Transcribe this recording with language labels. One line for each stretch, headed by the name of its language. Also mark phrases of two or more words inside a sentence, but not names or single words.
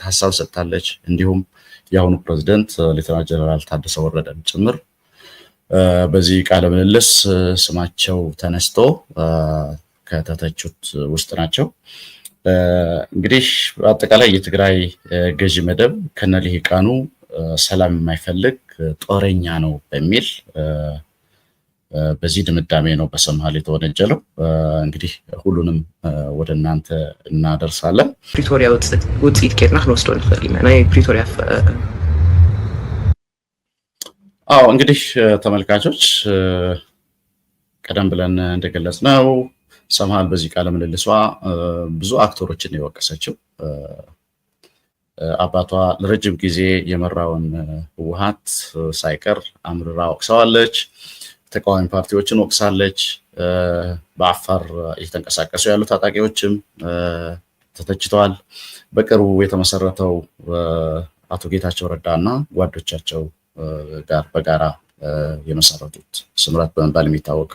Amharic: ሀሳብ ሰጥታለች። እንዲሁም የአሁኑ ፕሬዝዳንት ሌተናል ጀነራል ታደሰ ወረደን ጭምር በዚህ ቃለ ምልልስ ስማቸው ተነስቶ ከተተቹት ውስጥ ናቸው። እንግዲህ አጠቃላይ የትግራይ ገዢ መደብ ከነልሂቃኑ ሰላም የማይፈልግ ጦረኛ ነው በሚል በዚህ ድምዳሜ ነው በሰምሃል የተወነጀለው። እንግዲህ ሁሉንም ወደ እናንተ እናደርሳለን።
Tigrinya: ፕሪቶሪያ ውፅኢት ኬድና ክንወስዶ ንኽእል ኢና ናይ ፕሪቶሪያ
Amharic: እንግዲህ ተመልካቾች ቀደም ብለን እንደገለጽ ነው ሰምሃል በዚህ ቃለ ምልልሷ ብዙ አክተሮችን የወቀሰችው አባቷ ለረጅም ጊዜ የመራውን ህወሓት ሳይቀር አምርራ ወቅሰዋለች። ተቃዋሚ ፓርቲዎችን ወቅሳለች። በአፋር እየተንቀሳቀሱ ያሉ ታጣቂዎችም ተተችተዋል። በቅርቡ የተመሰረተው አቶ ጌታቸው ረዳና ጓዶቻቸው ጋር በጋራ የመሰረቱት ስምረት በመባል የሚታወቀው